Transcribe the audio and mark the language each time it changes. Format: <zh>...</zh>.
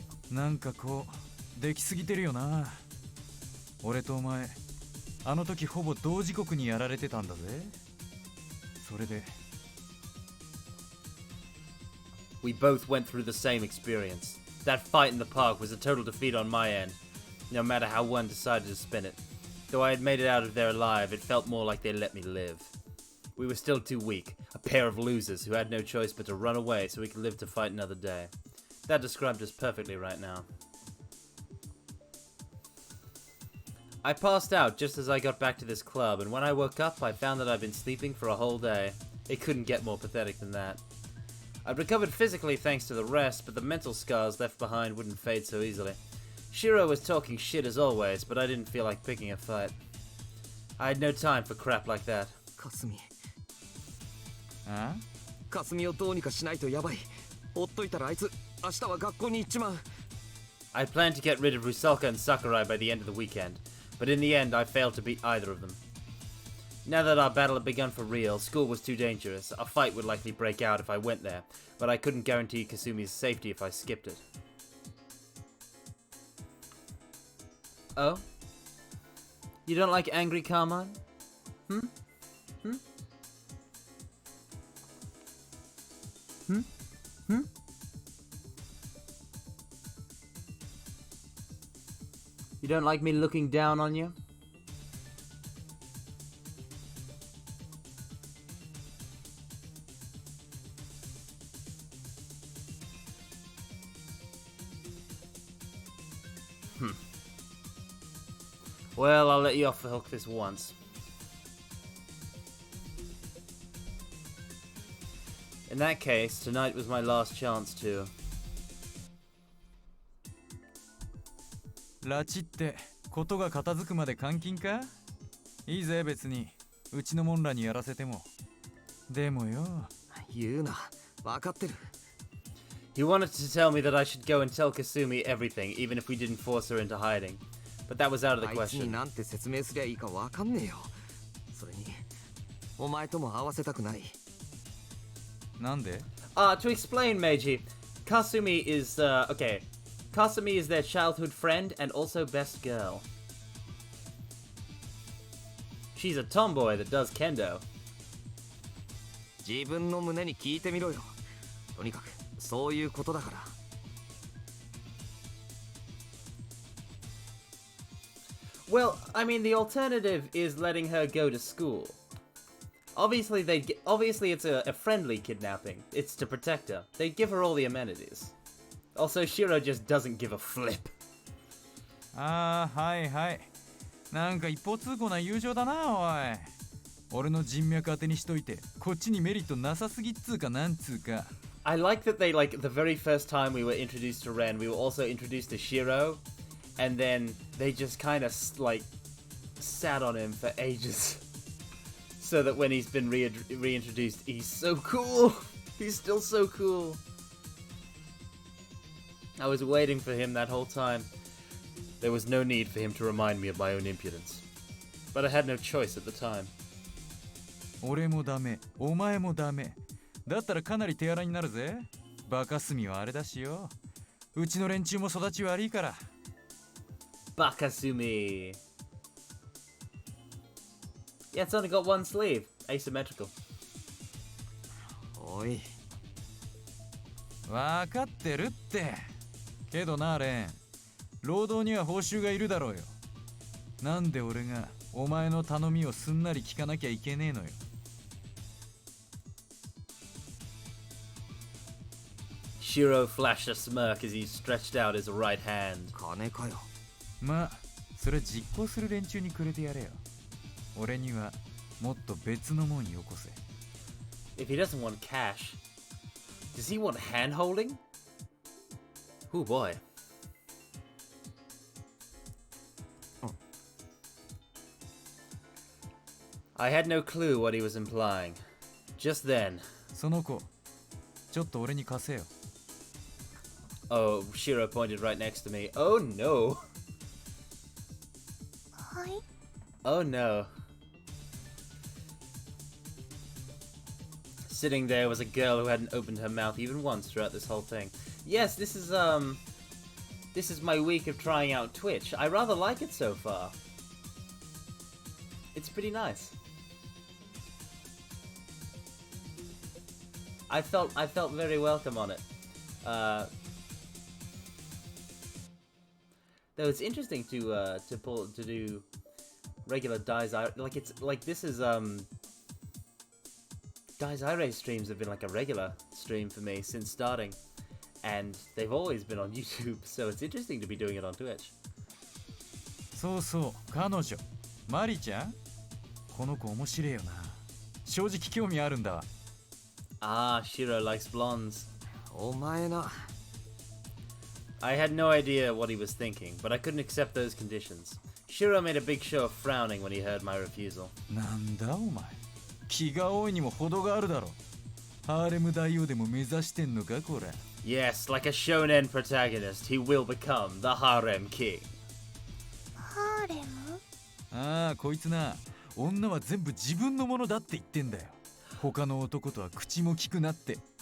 <ja>なんかこうできすぎてるよな。俺とお前あの時ほぼ同時刻にやられてたんだぜ。それで</ja> <en>We both went through the same experience. That fight in the park was a total defeat on my end, no matter how one decided to spin it. Though I had made it out of there alive, it felt more like they let me live. We were still too weak, a pair of losers who had no choice but to run away so we could live to fight another day. That described us perfectly right now. I passed out just as I got back to this club, and when I woke up, I found that I'd been sleeping for a whole day. It couldn't get more pathetic than that. I'd recovered physically thanks to the rest, but the mental scars left behind wouldn't fade so easily. Shiro was talking shit as always, but I didn't feel like picking a fight. I had no time for crap like that.</en> <ja>かすみあかすみをどうにかしないとやばい。ほっといたらあいつ明日は学校に行っちまう。</ja> <en>I planned to get rid of Rusalka and Sakurai by the end of the weekend, but in the end I failed to beat either of them. Now that our battle had begun for real, school was too dangerous. A fight would likely break out if I went there, but I couldn't guarantee Kasumi's safety if I skipped it. Oh? You don't like angry Carmine? Hmm? Hmm? Hmm? Hmm? You don't like me looking down on you? Well, I'll let you off the hook this once. In that case, tonight was my last chance to...</en> <ja>拉致ってことが片付くまで監禁か？いいぜ別にうちのもんらにやらせても。でもよ。言うな。分かってる。</ja> <en>He wanted to tell me that I should go and tell Kasumi everything, even if we didn't force her into hiding. But that was out of the</en> <ja>あいつに</ja> <en>question.</en> <ja>なんて説明すりゃいいか分かんねえよ。それにお前とも会わせたくない。なんで？</ja> <en>To explain, Meiji, Kasumi is, okay. Kasumi is their childhood friend and also best girl. She's a tomboy that does kendo.</en> <ja>自分の胸に聞いてみろよ。とにかくそういうことだから。</ja> <en>Well, I mean, the alternative is letting her go to school. Obviously, it's a friendly kidnapping. It's to protect her. They'd give her all the amenities. Also, Shiro just doesn't give a flip.</en> <ja>ああはいはい。なんか一方通行な友情だなおい。俺の人脈当てにしといてこっちにメリットなさすぎっつうかなんつうか。</ja> <en>I like that they, like, the very first time we were introduced to Ren, we were also introduced to Shiro. And then they just kind of, like, sat on him for ages. So that when he's been reintroduced, he's so cool. He's still so cool. I was waiting for him that whole time. There was no need for him to remind me of my own impudence. But I had no choice at the time.</en> <ja>俺もダメ、お前もダメ。だったらかなり手荒になるぜ。バカスミはあれだしよ。うちの連中も育ち悪いから。</ja> <en>Bakasumi. Yeah, it's only got one sleeve. Asymmetrical.</en> <ja>おい。わかってるって。けどなレン、労働には報酬がいるだろうよ。なんで俺がお前の頼みをすんなり聞かなきゃいけねえのよ。</ja> <en>Shiro flashed a smirk as he stretched out his right hand.</en> <ja>金かよ。まあそれは実行する連中にくれてやれよ。俺にはもっと別のもんよこせ。</ja> <en>If he doesn't want cash, does he want hand holding? Oh boy. I had no clue what he was implying. Just then.</en> <ja>その子ちょっと俺に貸せよ。</ja> <en>Oh, Shiro pointed right next to me. Oh no.</en> <ja>はい。</ja> <en>Oh no. Sitting there was a girl who hadn't opened her mouth even once throughout this whole thing. Yes, this is my week of trying out Twitch. I rather like it so far. It's pretty nice. I felt very welcome on it. Though it's interesting to do regular Dai's like it's like this is Dai's irae streams have been like a regular stream for me since starting, and they've always been on YouTube, so it's interesting to be doing it on Twitch.</en> <ja>そうそう、彼女マリちゃん、この子面白いよな。正直興味あるんだわ。</ja> <en>Ah, Shiro likes blondes.</en> <ja>お前な。</ja> <en>I had no idea what he was thinking, but I couldn't accept those conditions. Shiro made a big show of frowning when he heard my refusal.</en> <ja>なんだお前、気が多いにも程があるだろ。ハーレム大王でも目指してんのかこれ。</ja> <en>Yes, like a shonen protagonist, he will become the harem king.</en> <ja>ハーレム？ああ、こいつな、女は全部自分のものだって言ってんだよ。他の男とは口も聞くなって。</ja>